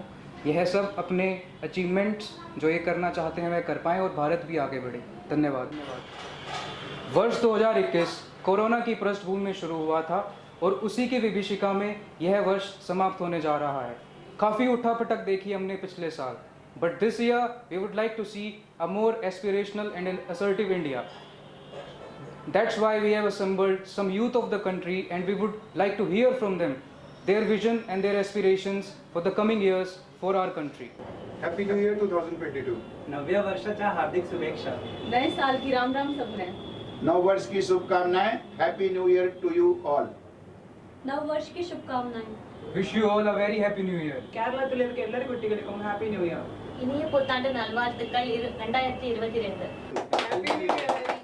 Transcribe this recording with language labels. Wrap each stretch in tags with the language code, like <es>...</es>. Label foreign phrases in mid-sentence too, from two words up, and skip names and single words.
<hi>यह सब अपने अचीवमेंट्स जो ये करना चाहते हैं वह कर पाएँ और भारत भी आगे बढ़े। धन्यवाद। वर्ष 2021 कोरोना की पृष्ठभूमि में शुरू हुआ था और उसी की विभीषिका में यह वर्ष समाप्त होने जा रहा है। काफ़ी उठापटक देखी हमने पिछले साल,</hi> <en>But this year we would like to see a more aspirational and assertive India. That's why we have assembled some youth of the country and we would like to hear from them their vision and their aspirations for the coming years for our country. Happy New Year 2022.</en> <mr>नव्या वर्षाच्या हार्दिक शुभेच्छा।</mr> <hi>नए साल की राम राम सबने। नव वर्ष की शुभकामनाएं।</hi> <en>Happy New Year to you all.</en> <hi>नव वर्ष की शुभकामनाएं।</hi> <en>Wish you all a very happy new year.</en> <ml>കേരളത്തിലേക്ക് എല്ലാ കുട്ടികൾക്കും</ml> <en>Happy New Year.</en> <ta>இனிய புத்தாண்டு நல்வாழ்த்துக்கள் 2022.</ta> <en>Happy New Year.</en>